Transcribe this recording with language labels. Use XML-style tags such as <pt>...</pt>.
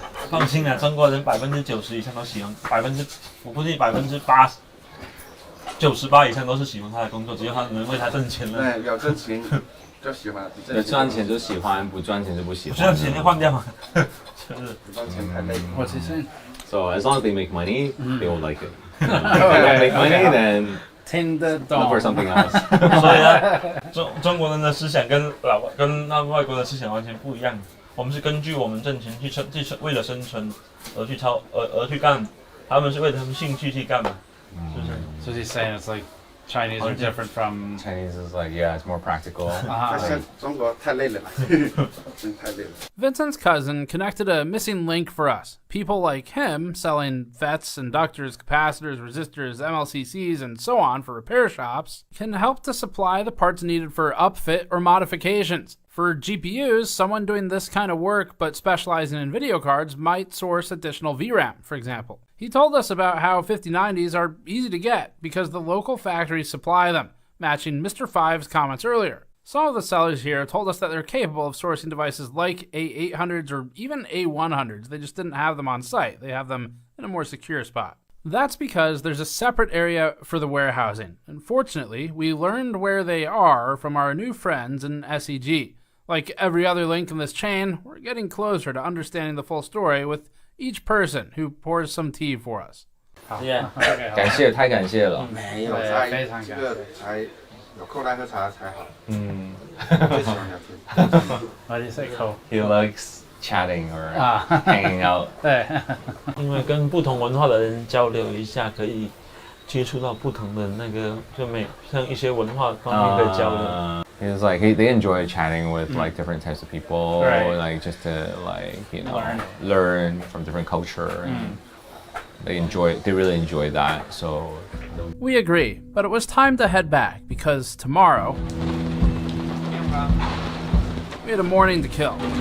<zh>放心啊，中国人90%以上都喜欢，我估计98%、98%以上都是喜欢他的工作，只要他能为他挣钱了。对，有挣钱就喜欢，有赚钱就喜欢，不赚钱就不喜欢。不赚钱就换掉嘛，就是不赚钱太累。</zh> <en>What's he saying? So as long as they make money, they will like it. If they don't make money, then look for something else.</en> <zh>所以呢，中国人的思想跟那外国的思想完全不一样。我们是根据我们挣钱去为了生存而去干，他们是为了他们兴趣去干嘛，是不是</zh> <en>So he's saying it's like Chinese are different from Chinese is like it's more practical.</en> <zh>中国太累了，真太累了。</zh> <en>Vincent's cousin connected a missing link for us. People like him selling FETs, inductors, capacitors, resistors, MLCCs, and so on for repair shops can help to supply the parts needed for upfit or modifications. For GPUs, someone doing this kind of work but specializing in video cards might source additional VRAM, for example. He told us about how 5090s are easy to get because the local factories supply them, matching Mr. Five's comments earlier. Some of the sellers here told us that they're capable of sourcing devices like A800s or even A100s. They just didn't have them on site. They have them in a more secure spot. That's because there's a separate area for the warehousing. Unfortunately, we learned where they are from our new friends in SEG. Like every other link in this chain, we're getting closer to understanding the full story with each person who pours some tea for us. Yeah.</en> <zh>感谢，太感谢了。没有，这个才有空来喝茶才好。最喜欢聊天。</zh> <en>Why do you say cool? He likes chatting or hanging out.</en> <zh>对，因为跟不同文化的人交流一下，可以接触到不同的那个，像一些文化方面的交流。</zh> <en>He's like they enjoy chatting with like different types of people, Right. like just to learn from different culture, and they really enjoy that. So we agree, but it was time to head back because tomorrow we had a morning to kill.</en>